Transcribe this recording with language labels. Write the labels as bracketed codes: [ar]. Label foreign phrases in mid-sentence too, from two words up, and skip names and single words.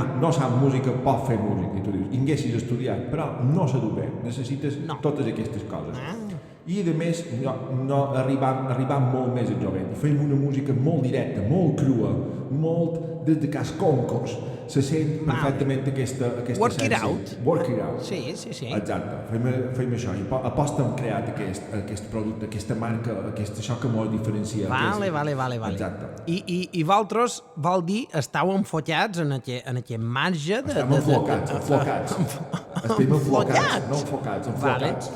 [ca] No sap música, pot fer música, i tu dius, haguessis estudiat, però no se du bé, necessites totes aquestes coses. I a més, arribam molt més al jovent. Fem una música molt directa, molt crua, molt des de cas concos. Se sent perfectament aquesta [en] Work it [ca] essència. [en] out. Work it out. [ca] Sí. Exacte. Fem això. I aposta hem creat aquest producte, aquesta marca, això que molt diferencia. Vale. Exacte. I vosaltres, vol dir, estàu enfocats en aquest marge de... Estem enfocats. Estem enfocats, no enfocats, enfocats.